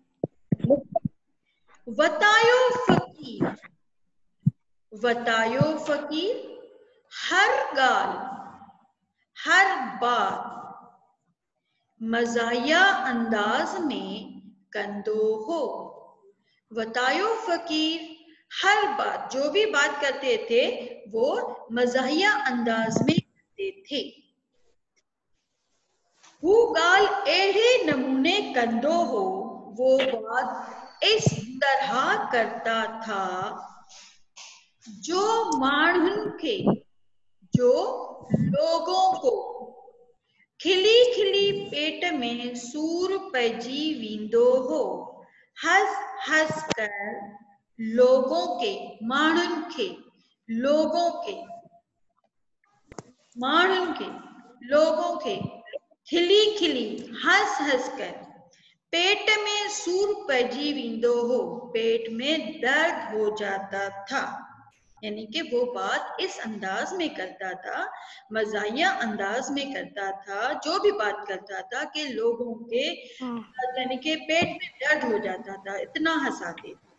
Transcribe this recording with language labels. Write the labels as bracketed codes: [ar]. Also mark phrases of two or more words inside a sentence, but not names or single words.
[sd] बतायो फकीर, बतायो फकीर हर गाल, [ur] ہر بات [sd] मज़ाहिया अंदाज में कंदो हो। [ur] بتایو فقیر ہر بات، جو بھی بات کرتے تھے وہ مزاحیہ انداز میں کرتے تھے. [sd] हु गाल एढ़े नमूने कंदो हो, [ur] وہ بات اس طرح کرتا تھا [sd] जो माण्हुनि खे, जो [ur] لوگوں کو [sd] खिली खिली पेट में सूर पइजी वेंदो हो। [ur] ہنس ہنس کر لوگوں کے, [sd] माण्हुनि खे, [ur] لوگوں کے, [sd] माण्हुनि खे, [ur] لوگوں کے [sd] खिली खिली [ur] ہنس ہنس کر [sd] पेट में सूर पइजी वेंदो हो, [ur] پیٹ میں درد ہو جاتا تھا. یعنی کہ وہ بات اس انداز میں کرتا تھا، مزاحیہ انداز میں کرتا تھا، جو بھی بات کرتا تھا کہ لوگوں کے یعنی کہ پیٹ میں درد ہو جاتا تھا، اتنا ہنساتے.